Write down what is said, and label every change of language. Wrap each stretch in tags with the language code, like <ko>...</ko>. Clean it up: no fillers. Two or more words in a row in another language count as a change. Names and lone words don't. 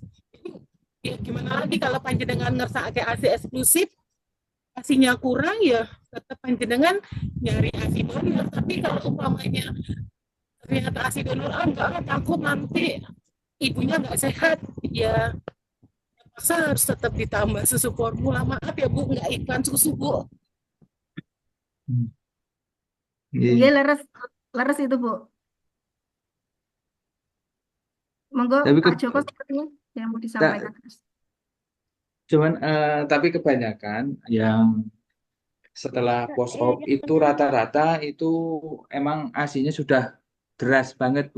<id>Jadi, ya gimana lagi kalau panjenengan ngerasa kayak ASI eksklusif, ASInya kurang ya tetap panjenengan nyari ASI donor. Tapi kalau umpamanya ternyata ASI donor enggak, takut nanti ibunya nggak sehat, ya masa harus tetap ditambah susu formula. Maaf ya Bu, nggak iklan susu Bu.</id> <jv>Nggih, leres</jv> <id>itu Bu. Monggo Tapi Pak Joko sepertinya yang mau disampaikan. cuman tapi kebanyakan yang setelah</id> <en>post op</en> <id>itu rata-rata itu emang ASINya sudah deras banget Bu.</id>